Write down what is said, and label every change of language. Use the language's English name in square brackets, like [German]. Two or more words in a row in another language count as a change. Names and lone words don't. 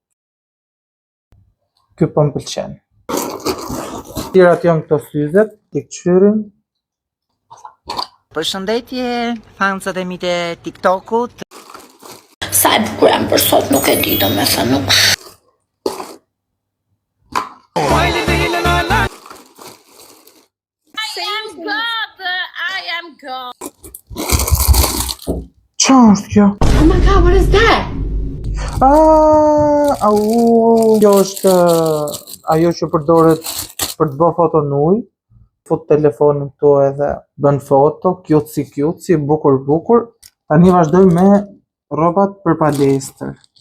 [Albanian] Ky po m'pëlqen. Tjerat janë këto syzet, t'i kçyrin. Përshëndetje, fansat e mi të TikTokut. Sa e bukur jam për sot, nuk e di domethënë nuk. [English] I am God. [Albanian] Çfarë është kjo? [English] Oh my god, what is that? [Albanian] Kjo është ajo që përdoret për të bërë foto në ujë. Fut telefonin këtu edhe bën foto, cutesy, bukur. Tani vazhdojmë me rrobat për palestër.